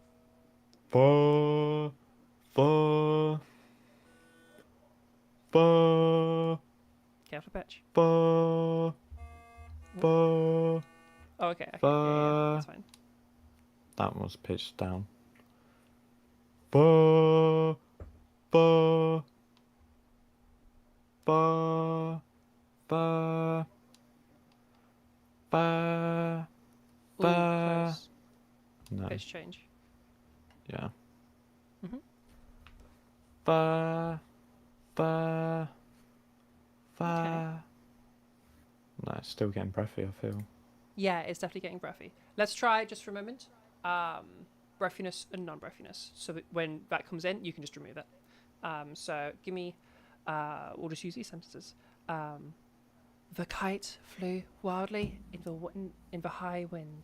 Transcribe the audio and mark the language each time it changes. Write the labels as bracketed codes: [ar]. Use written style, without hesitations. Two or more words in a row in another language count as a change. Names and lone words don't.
[en] Fa. Fa. Fa. careful pitch. Fa. Fa. Oh, okay. Yeah, that's fine. That was pitched down. Ba, ba, ba, ba, ba, Ooh, ba. close. No, Pitch change. yeah. Mhm. Ba, ba, ba. No, it's still getting breathy, I feel. Yeah, it's definitely getting breathy. Let's try just for a moment. Breathiness and non-breathiness. So that when that comes in, you can just remove it. So give me. We'll just use these sentences. The kite flew wildly in the high wind.